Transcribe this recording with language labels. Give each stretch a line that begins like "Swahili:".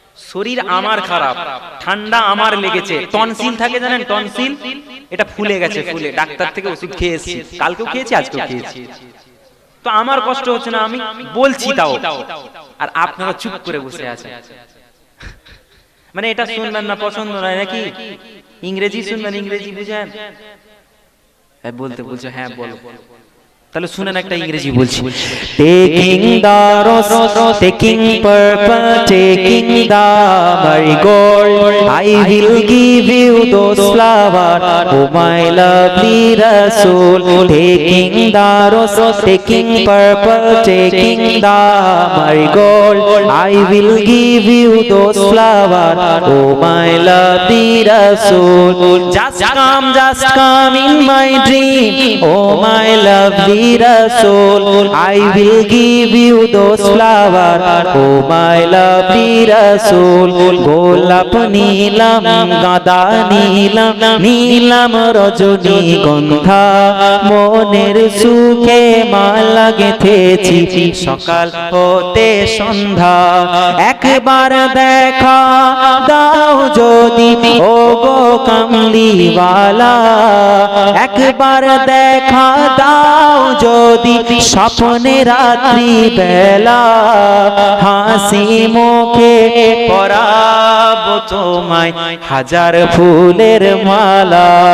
Bangla: শরীর আমার খারাপ, ঠান্ডা আমার লেগেছে, টনসিল থাকে জানেন, টনসিল, এটা ফুলে গেছে, ফুলে ডাক্তার থেকে ওষুধ খেয়ে এসেছি, কালকেও খেয়েছি আজকেও খেয়েছি, তো আমার কষ্ট হচ্ছে না, আমি বলছি তাও, আর আপনারা চুপ করে বসে আছেন। মানে এটা শুনবেন না, পছন্দ নয় নাকি? ইংরেজি শুনবেন, ইংরেজি বুঝেন? হ্যাঁ বলতে বলছো, হ্যাঁ বলো, তাহলে শুনেন একটা ইংরেজি বলছি।
English: Taking the rose, taking purple, taking the marigold, I will give you those flowers, oh my lovely Rasul. Taking the rose, taking purple, taking the marigold, I will give you those flowers, oh my lovely Rasul. Just come in my dream, oh my lovely Rasul, I will give you those flowers, oh my lovely Rasul.
Bangla: গোলাপ নীলাম, গাঁদা নীলাম, নীলাম রজনী গন্ধা, মনের সুখে মালা গেঁথেছি সকাল হতে সন্ধ্যা। একবার দেখা দাও যদি ও গো কামলিওয়ালা, একবার দেখা দাও যদি স্বপ্নে রাত্রি বেলা, হাসি মুখে পরাবো তোমায় হাজার ফুলের মালা।